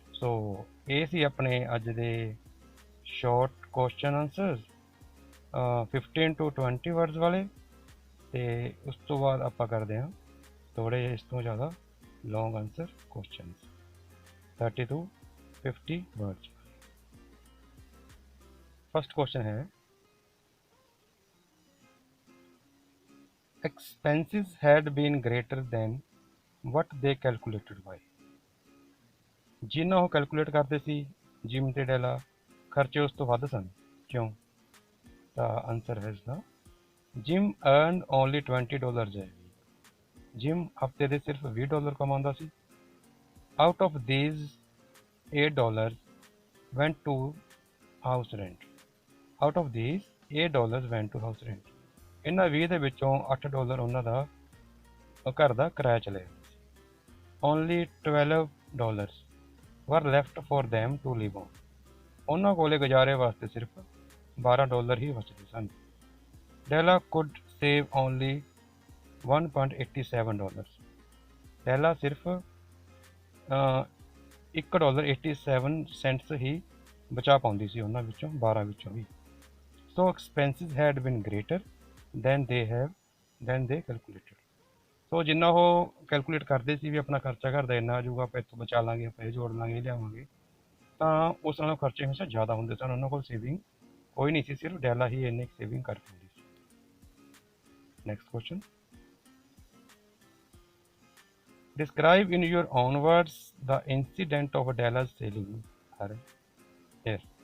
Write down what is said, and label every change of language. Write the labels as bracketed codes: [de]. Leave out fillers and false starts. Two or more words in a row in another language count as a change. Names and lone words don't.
[pa] ਸੋ ਇਹ ਸੀ ਆਪਣੇ ਅੱਜ ਦੇ [en] short question answers [pa] 15 to 20 ਵਰਡਸ ਵਾਲੇ, ਅਤੇ ਉਸ ਤੋਂ ਬਾਅਦ ਆਪਾਂ ਕਰਦੇ ਹਾਂ ਥੋੜ੍ਹੇ ਜਿਹੇ ਇਸ ਤੋਂ ਜ਼ਿਆਦਾ [en] long answer questions [pa] 30 to 50 ਵਰਡਸ। [en] first question है expenses had been greater than what they calculated by। [pa] ਜਿੰਨਾ ਉਹ ਕੈਲਕੂਲੇਟ ਕਰਦੇ ਸੀ ਜਿਮ ਤੇ ਡੈਲਾ, ਖਰਚੇ ਉਸ ਤੋਂ ਵੱਧ ਸਨ। ਕਿਉਂ? ਤਾਂ ਆਨਸਰ ਹੈ ਇਸਦਾ [en] Jim earn only [pa] $20 ਹੈ। ਜਿਮ ਹਫਤੇ ਦੇ ਸਿਰਫ $20 ਕਮਾਉਂਦਾ ਸੀ। [en] out of these $8 went to house rent. out of these $8 went to house rent. [pa] ਇਹਨਾਂ 20 ਦੇ ਵਿੱਚੋਂ $8 ਉਹਨਾਂ ਦਾ ਘਰ ਦਾ ਕਿਰਾਇਆ ਚਲੇ ਜਾਂਦਾ ਸੀ। [en] ਓਨਲੀ $12 were left for them to live on। [pa] ਉਹਨਾਂ ਕੋਲੇ ਗੁਜ਼ਾਰੇ ਵਾਸਤੇ ਸਿਰਫ $12 ਹੀ ਬਚਦੇ ਸਨ। [en] ਡੈਲਾ could save only $1.87। [pa] ਡੈਲਾ ਸਿਰਫ $1.87 ਹੀ ਬਚਾ ਪਾਉਂਦੀ ਸੀ ਉਹਨਾਂ ਵਿੱਚੋਂ, 12 ਵਿੱਚੋਂ ਵੀ। [en] So expenses had been greater than they calculated। [pa] ਸੋ ਜਿੰਨਾ ਉਹ ਕੈਲਕੂਲੇਟ ਕਰਦੇ ਸੀ ਵੀ ਆਪਣਾ ਖਰਚਾ ਘਰ ਦਾ ਇੰਨਾ ਆ ਜਾਊਗਾ, ਆਪਾਂ ਇੱਥੋਂ ਬਚਾ ਲਾਂਗੇ, ਆਪਾਂ ਇਹ ਜੋੜ ਲਾਂਗੇ, ਇਹ ਲਿਆਵਾਂਗੇ, ਤਾਂ ਉਸ ਨਾਲੋਂ ਖਰਚੇ ਹਮੇਸ਼ਾ ਜ਼ਿਆਦਾ ਹੁੰਦੇ ਸਨ। ਉਹਨਾਂ ਕੋਲ ਸੇਵਿੰਗ ਕੋਈ ਨਹੀਂ ਸੀ, ਸਿਰਫ ਡੈਲਾ ਹੀ ਇੰਨੀ ਸੇਵਿੰਗ ਕਰ ਪਾਉਂਦੀ ਸੀ। [en] next question describe in your own words the incident of Della's selling her hair.